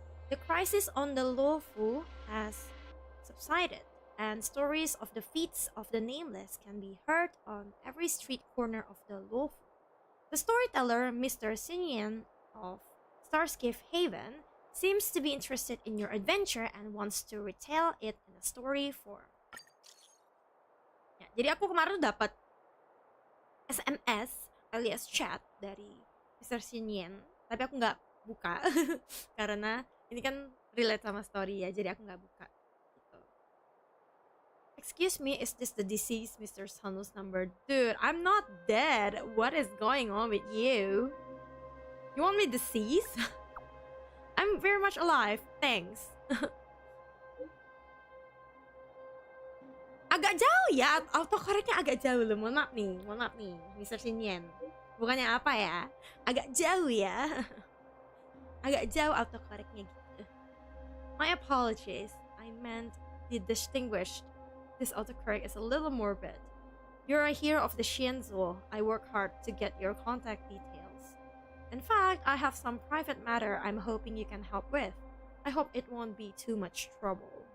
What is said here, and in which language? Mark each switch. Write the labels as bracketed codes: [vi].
[en] The crisis on the Luofu has subsided, and stories of the feats of the Nameless can be heard on every street corner of the Luofu. The storyteller, Mr. Sinyan of Starskiff Haven, seems to be interested in your adventure and wants to retell it in a story form. [id] Ya, jadi aku kemarin dapat SMS alias chat dari Mr. Sinyan, tapi aku nggak buka karena ini kan relate sama story ya, jadi aku nggak buka. Gitu. [en] Excuse me, is this the deceased Mr. Haneul's number? Dude, I'm not dead. What is going on with you? You want me deceased? I'm very much alive. Thanks. [id] Agak jauh ya, autocorrectnya agak jauh loh. Mohon maaf nih, Mr. Sinyan. Bukannya apa ya? Agak jauh ya. Agak jauh autocorrectnya gitu. [en] My apologies. I meant the distinguished. This autocorrect is a little morbid. You're a hero of the Shienzo. I work hard to get your contact details. In fact, I have some private matter I'm hoping you can help with. I hope it won't be too much trouble.